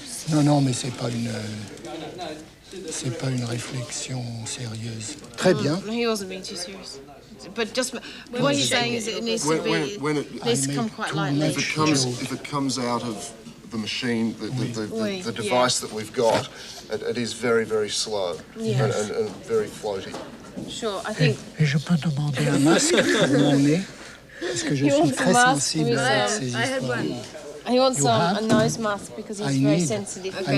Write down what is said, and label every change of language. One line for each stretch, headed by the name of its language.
French: Non, non, mais c'est pas une réflexion sérieuse. Très bien.
English: He wasn't being too serious. But just what he's saying is it needs to be. Needs to come quite lightly. If it comes out of the machine, the device that we've got, it is very, very slow and very floaty. Sure, I think.
French: Et je peux demander un masque pour mon nez, parce que je suis très sensible à ces histoires.
English: He wants a nose mask because he's very sensitive.